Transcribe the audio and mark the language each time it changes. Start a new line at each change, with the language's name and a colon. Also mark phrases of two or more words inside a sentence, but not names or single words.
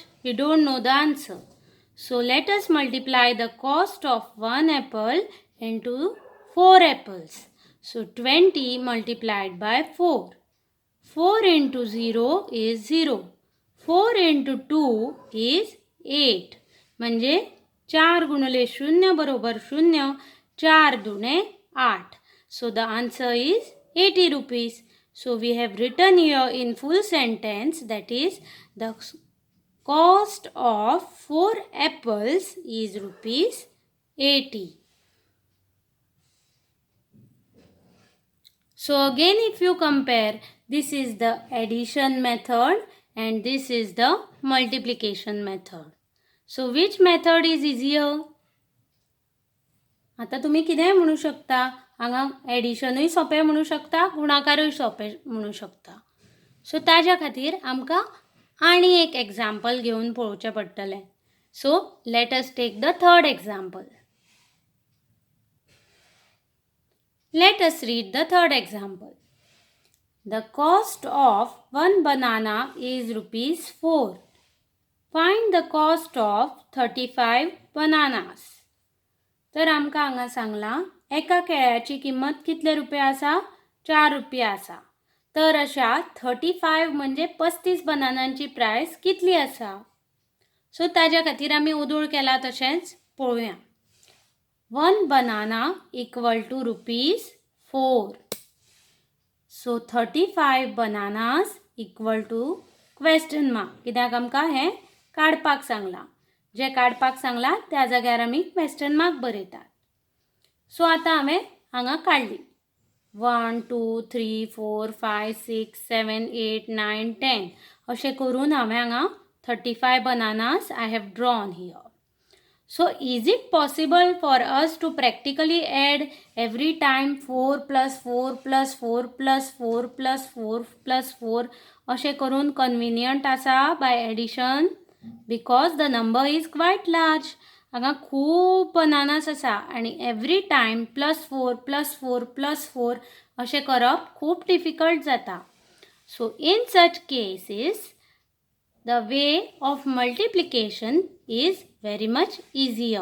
English: We don't know the answer. So let us multiply the cost of 1 apple into 4 apples. So 20 multiplied by 4. 4 into 0 is 0. 4 into 2 is 8.
Marathi: म्हणजे 4 गुणिले 0 बरोबर 0. 4 दुणे 8.
English: So the answer is 80 rupees. So we have written here in full sentence, that is the cost of 4 apples is rupees 80. So again, if you compare, this is the addition method and this is the multiplication method. So which method is easier?
Konkani: आता तुम्ही कितेंय म्हणू शकता. हांगा एडिशनूय सोंपें म्हणू शकता, गुणाकारूय सोंपें म्हणू शकता. सो ताज्या खातीर आमकां आनी एक एग्जाम्पल घेवन पळोवचें पडटलें.
English: So let us take the third example. Let us read the third example. The cost of 1 banana is rupees 4. Find the cost of 35 bananas.
Konkani: तर आमकां हांगा सांगलां एका केळ्याची किंमत कितले रुपये आसा? 4 रुपये आसा. तर अशा 35 म्हणजे 35 बनानांची प्राइस कितली आसा? सो ताज्या खातीर आमी उदोळ केला तशेंच पळोवया.
English: 1 banana equal to rupees 4. So 35 bananas equal to question mark.
Konkani: कित्याक आमकां हें काडपाक सांगलां. जे काडपाक सांगलां त्या जाग्यार आमी
English: question mark
Konkani: बरयतात. सो आतां हांवें हांगा काडली.
English: 1, 2, 3, 4, 5, 6, 7, 8, 9, 10
Konkani: अशें करून हांवें हांगा
English: 35 bananas I have drawn here. So is it possible for us to practically add every time 4 plus 4 plus 4 plus 4 plus 4 plus 4
Konkani: अशें करून
English: convenient आसा by addition? Because the number is quite large.
Konkani: हांगा खूब बनानास आसा आनी
English: every time
Konkani: +4 +4 +4 अशें करप खूब डिफिकल्ट जाता.
English: So in such cases the way of multiplication is very much easier.